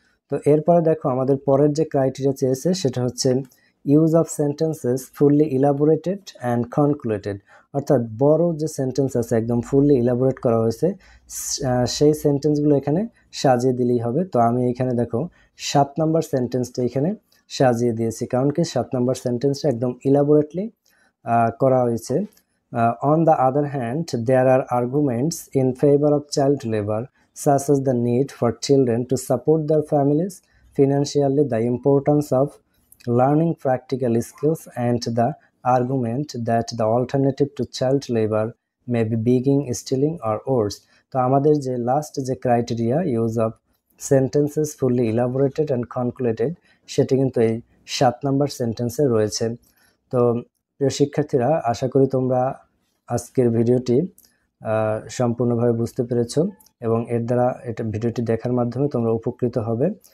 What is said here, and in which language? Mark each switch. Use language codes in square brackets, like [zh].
[bn] তো এরপরে দেখো আমাদের পরের যে ক্রাইটেরিয়া চেয়েছে সেটা হচ্ছে use of sentences fully ইলাবোরেটেড and concluded, অর্থাৎ বড় যে সেন্টেন্স আছে একদম ফুললি ইলাবোরেট করা হয়েছে সেই সেন্টেন্সগুলো এখানে সাজিয়ে দিলেই হবে। তো আমি এখানে দেখো 7 নম্বর সেন্টেন্সটা এখানে সাজিয়ে দিয়েছি, কারণ কি 7 নম্বর সেন্টেন্সটা একদম ইলাবোরেটলি করা হয়েছে। [en] On the other hand, there are arguments in favor of child labor, such as the need for children to support their families financially, the importance of learning practical skills, and the argument that the alternative to child labor may be begging, stealing, or worse. [bn] তো আমাদের যে last যে criteria use of sentences fully ইলাবোরেটেড and concluded সেটি কিন্তু এই 7 নম্বর সেন্টেন্সে রয়েছে। তো প্রিয় শিক্ষার্থীরা, আশা করি তোমরা আজকের ভিডিওটি সম্পূর্ণভাবে বুঝতে পেরেছো এবং এর দ্বারা ভিডিওটি দেখার মাধ্যমে তোমরা উপকৃত হবে।